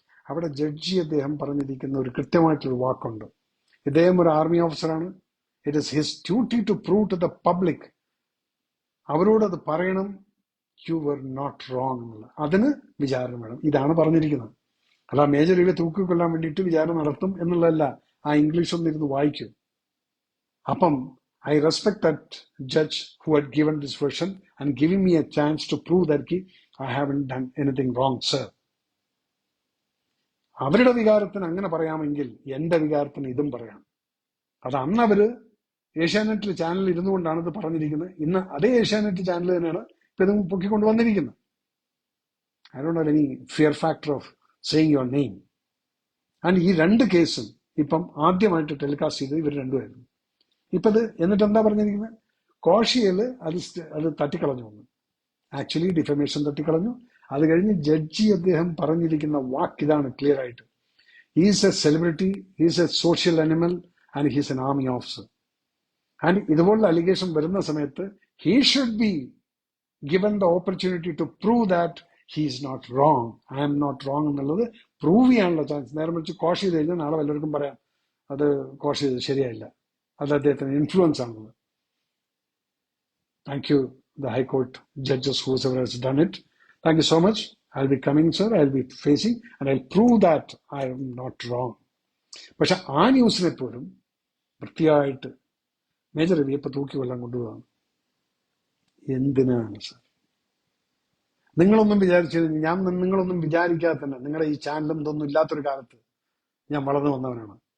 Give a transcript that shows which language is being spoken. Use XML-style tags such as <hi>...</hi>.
<ml>അവിടെ ജഡ്ജി അദ്ദേഹം പറഞ്ഞിരിക്കുന്ന ഒരു കൃത്യമായിട്ടൊരു വാക്കുണ്ട്. ഇദ്ദേഹം ഒരു ആർമി ഓഫീസറാണ്.</ml> <en>It is his duty to prove to the public.</en> <ml>അവരോട് അത് പറയണം,</ml> <en>you were not wrong</en> <ml>എന്നുള്ള. അതിന് വിചാരണ വേണം. ഇതാണ് പറഞ്ഞിരിക്കുന്നത്. അല്ല മേജർ രവിയെ തൂക്കിക്കൊല്ലാൻ വേണ്ടിയിട്ട് വിചാരണ നടത്തും എന്നുള്ളതല്ല. ആ ഇംഗ്ലീഷ് ഒന്നിരുന്ന് വായിക്കും. അപ്പം</ml> <en>I respect that judge who had given this version and giving me a chance to prove that I haven't done anything wrong, sir.</en> <ml>അവരുടെ വികാരത്തിന് അങ്ങനെ പറയാമെങ്കിൽ എന്റെ വികാരത്തിന് ഇതും പറയാം. അത് അന്ന് അവര് ഏഷ്യാനെറ്റ് ചാനലിൽ ഇരുന്നു കൊണ്ടാണ് ഇത് പറഞ്ഞിരിക്കുന്നത്. ഇന്ന് അതേ ഏഷ്യാനെറ്റ് ചാനൽ തന്നെയാണ് ഇപ്പൊ ഇത് പൊക്കിക്കൊണ്ടുവന്നിരിക്കുന്നത്.</ml> <en>I don't have any fear factor of saying your name.</en> <ml>And ഈ 2 കേസും ഇപ്പം ആദ്യമായിട്ട് ടെലികാസ്റ്റ് ചെയ്തത് ഇവർ രണ്ടുമായിരുന്നു. ഇപ്പൊ ഇത് എന്നിട്ട് എന്താ പറഞ്ഞിരിക്കുന്നത്, കോഷിയല് അത് തട്ടിക്കളഞ്ഞു വന്നു. Actually defamation തട്ടിക്കളഞ്ഞു. അത് കഴിഞ്ഞ് ജഡ്ജി അദ്ദേഹം പറഞ്ഞിരിക്കുന്ന വാക്ക് ഇതാണ് ക്ലിയർ ആയിട്ട്.</ml> <en>He's a celebrity, he's a social animal and he's an army officer. And</en> <ml>ഇതുപോലുള്ള അലിഗേഷൻ വരുന്ന സമയത്ത്</ml> <en>he should be given the opportunity to prove that he is not wrong, I am not wrong</en> <ml>എന്നുള്ളത് prove ചെയ്യാനുള്ള chance. നേരെ മറിച്ച് കോഷ് ചെയ്ത് കഴിഞ്ഞാൽ നാളെ വല്ലവർക്കും പറയാം അത് കോഷ് ചെയ്ത് ശരിയായില്ല, അത് അദ്ദേഹത്തിന് ഇൻഫ്ലുവൻസ് ആണുള്ളത്.</ml> <en>Thank you the High Court judges, whoever has done it. Thank you so much. I'll be coming, sir. I'll be facing and I'll prove that I am not wrong.</en> <ml>പക്ഷെ ആ ന്യൂസിനെ പോലും വൃത്തിയായിട്ട് മേജർ രവി ഇപ്പൊ തൂക്കിക്കൊല്ലാൻ കൊണ്ടുപോകാം. എന്തിനാണ് sir? നിങ്ങളൊന്നും നിങ്ങളൊന്നും വിചാരിക്കാതെ തന്നെ നിങ്ങളുടെ ഈ ചാനലും ഇതൊന്നും ഇല്ലാത്തൊരു കാലത്ത് ഞാൻ വളർന്നു വന്നവനാണ്.</ml>